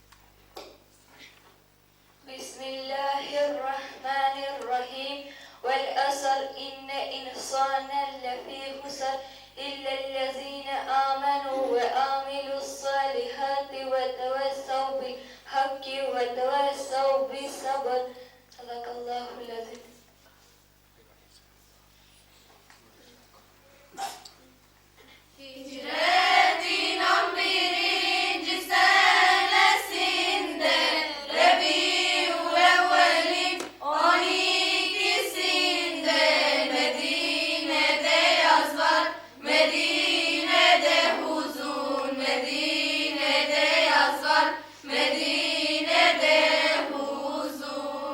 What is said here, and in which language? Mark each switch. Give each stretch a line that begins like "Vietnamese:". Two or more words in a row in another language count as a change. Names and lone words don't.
Arabic: بسم الله الرحمن الرحيم والأصل إن إنسانا لفي خسر إلا الذين آمنوا وعملوا الصالحات وتواصوا بالحق وتواصوا بالصبر صدق الله العظيم
Turkish: Hicretin 11. senesinde Rebi'ül Evvel'in 12'sinde Medine'de yaz var, Medine'de huzun, Medine'de yaz var, Medine'de huzun.